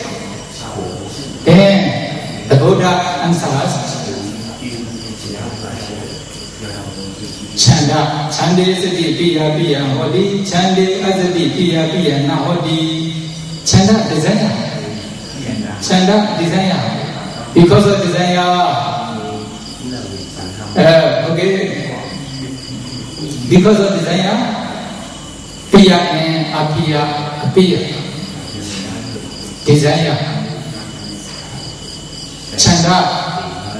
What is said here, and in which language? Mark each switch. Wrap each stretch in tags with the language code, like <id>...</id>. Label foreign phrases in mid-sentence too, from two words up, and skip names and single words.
<en>Then the Buddha answers,</en> <pi>Chanda, Chande Sati Piya Hodi, Chande Asati Piya Na Hodi.</pi> <en>Chanda, desire. Chanda, desire. Because of desire, okay, because of desire, Piya and Apiya appear. Desire. Chanda.</en>